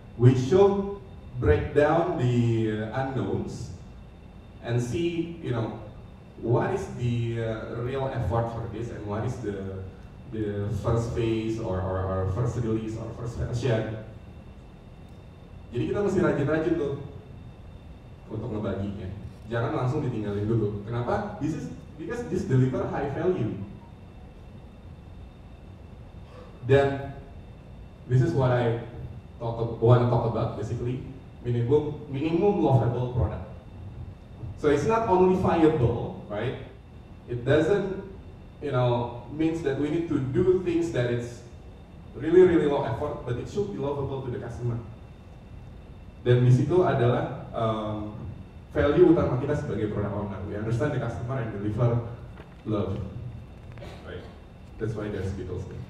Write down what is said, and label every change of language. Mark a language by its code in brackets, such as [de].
[en] We should break down the unknowns and see, what is the real effort for this and what is the first phase or first release or first version. [id] Jadi kita mesti rajin-rajin tuh untuk ngebaginya. Jangan langsung ditinggalin dulu. Kenapa? [en] Because this deliver high value. Dan this is what I want to talk about basically. Minimum lovable product. So it's not only viable, right? It doesn't, means that we need to do things that it's really low effort, but it should be lovable to the customer. [id] Dan di situ adalah value utama kita sebagai product owner. [en] We understand the customer and deliver love, right? That's why there's Beatles.